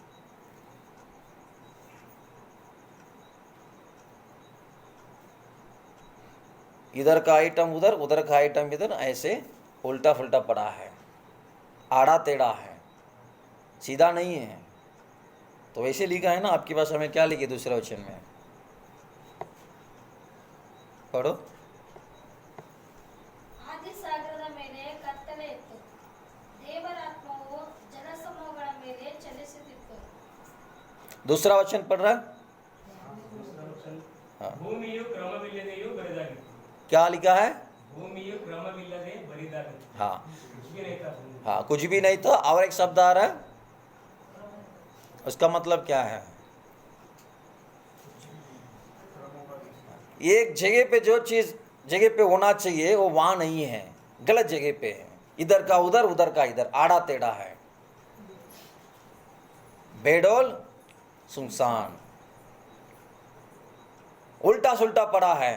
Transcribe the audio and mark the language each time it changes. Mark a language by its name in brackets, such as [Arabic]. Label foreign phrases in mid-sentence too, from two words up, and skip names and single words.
[Hindi] इधर का आइटम उधर, उधर का आइटम इधर, ऐसे उल्टा फुल्टा पड़ा है, आड़ा टेढ़ा है, सीधा नहीं है। तो वैसे लिखा है ना, आपके पास हमें क्या लिखे दूसरे वचन में, पढ़ो। [Kannada] ಆದಿ ಸಾಗರದ ಮೇಲೆ ಕತ್ತಲೆ ಇತ್ತು, ದೇವರ ಆತ್ಮವು ಜನಸಮೂಹಗಳ ಮೇಲೆ ಚಲಿಸುತ್ತಿತ್ತು। [Hindi] दूसरा वचन पढ़ रहा है, हाँ। [Kannada] ಭೂಮಿಯು ಕ್ರಮವಿಲ್ಲದೆಯೂ ಬರಿದಾಗಿತ್ತು। [Hindi] क्या लिखा है? [Kannada] ಭೂಮಿಯು ಕ್ರಮವಿಲ್ಲದೆ ಬರಿದಾಗಿತ್ತು। [Hindi] हाँ कुछ भी नहीं था भूमि। हाँ, कुछ भी नहीं था। और एक शब्द आ रहा है, उसका मतलब क्या है? एक जगह पे जो चीज जगह पे होना चाहिए वो वहां नहीं है, गलत जगह पे है, इधर का उधर, उधर का इधर, आड़ा टेढ़ा है, बेडोल सुनसान, उल्टा सुल्टा पड़ा है।